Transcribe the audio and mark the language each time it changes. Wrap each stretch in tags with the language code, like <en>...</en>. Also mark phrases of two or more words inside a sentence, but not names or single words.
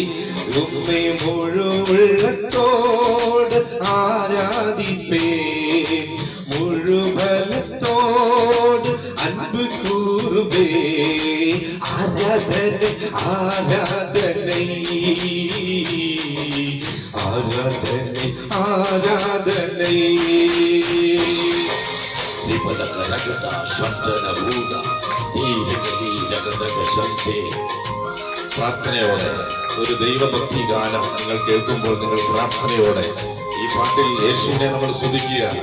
<ta>உம்மை முழு உள்ளத்தோடு ஆராதிப்பே முழு பலத்தோடு அன்பு கூறுவே ஆராதனை ஆராதனை ஆராதனை ஆராதனை.</ta> <ml>പ്രാർത്ഥനയോടെ ഒരു ദൈവഭക്തി ഗാനം നിങ്ങൾ കേൾക്കുമ്പോൾ നിങ്ങൾ പ്രാർത്ഥനയോടെ ഈ പാട്ടിൽ യേശുവിനെ നമ്മൾ സ്തുതിക്കുകയാണ്.</ml>